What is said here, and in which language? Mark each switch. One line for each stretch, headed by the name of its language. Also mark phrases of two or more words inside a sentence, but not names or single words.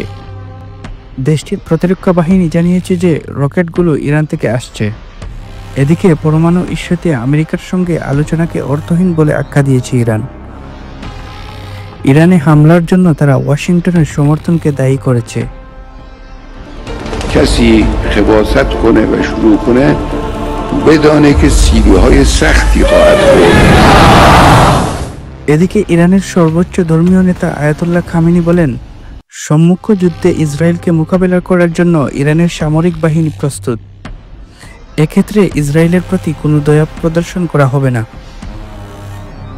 Bangla: দেশটির প্রতিরক্ষা বাহিনী জানিয়েছে যে রকেটগুলো ইরান থেকে আসছে। এদিকে পরমাণু ইস্যুতে আমেরিকার সঙ্গে আলোচনাকে অর্থহীন বলে আখ্যা দিয়েছে ইরান। ইরানে হামলার জন্য তারা ওয়াশিংটনের সমর্থনকে দায়ী করেছে।
Persian: کسی خباثت کنه و شروع کنه بدانه که سیلی‌های سختی خواهد خورد.
Bangla: এদিকে ইরানের সর্বোচ্চ ধর্মীয় নেতা আয়াতুল্লাহ খামেনি বলেন, সম্মুখ যুদ্ধে ইসরায়েলকে মোকাবেলা করার জন্য ইরানের সামরিক বাহিনী প্রস্তুত। এক্ষেত্রে ইসরায়েলের প্রতি কোনো দয়া প্রদর্শন করা হবে না।